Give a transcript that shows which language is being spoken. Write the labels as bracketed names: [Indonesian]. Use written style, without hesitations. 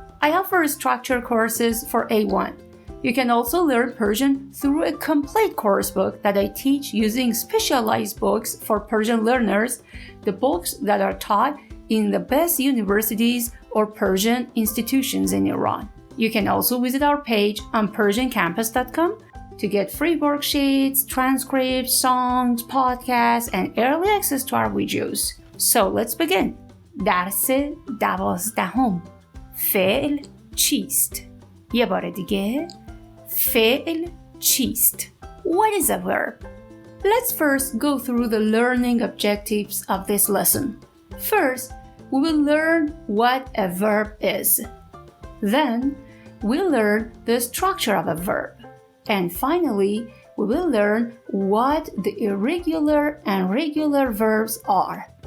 [English] I offer structured courses for A1. You can also learn Persian through a complete course book that I teach using specialized books for Persian learners, the books that are taught in the best universities or Persian institutions in Iran. You can also visit our page on persiancampus.com to get free worksheets, transcripts, songs, podcasts, and early access to our videos. So let's begin. [Persian] درس 12 فعل چیست؟ یه بار دیگه فعل چیست؟ [English] What is a verb? Let's first go through the learning objectives of this lesson. First, we will learn what a verb is. Then, we'll learn the structure of a verb. And finally, we will learn what the irregular and regular verbs are.